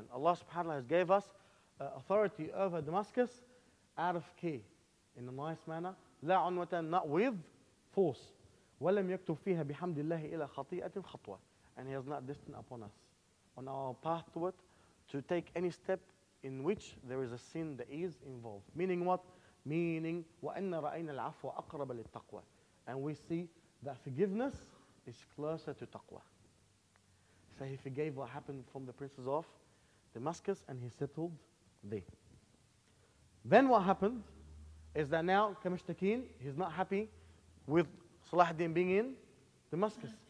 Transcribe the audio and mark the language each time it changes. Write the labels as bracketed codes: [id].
[en] Allah subhanahu wa ta'ala has gave us authority over Damascus out of care, in a nice manner. [ar] لَا عُنْوَةً, [en] not with force. [ar] وَلَمْ يَكْتُبْ فِيهَا بِحَمْدِ اللَّهِ إِلَى خَطِيئَةٍ خَطْوَةٍ. [en] And he has not destined upon us, on our path to it, to take any step in which there is a sin that is involved. Meaning what? [ar] Meaning, وَأَنَّ رَأَيْنَا الْعَفْوَ أَقْرَبَ لِلتَّقْوَى. [en] And we see that forgiveness is closer to taqwa. So he forgave what happened from the princes of Damascus, and he settled there. Then what happened is that now Kamishtakin, he's not happy with Salahuddin being in Damascus.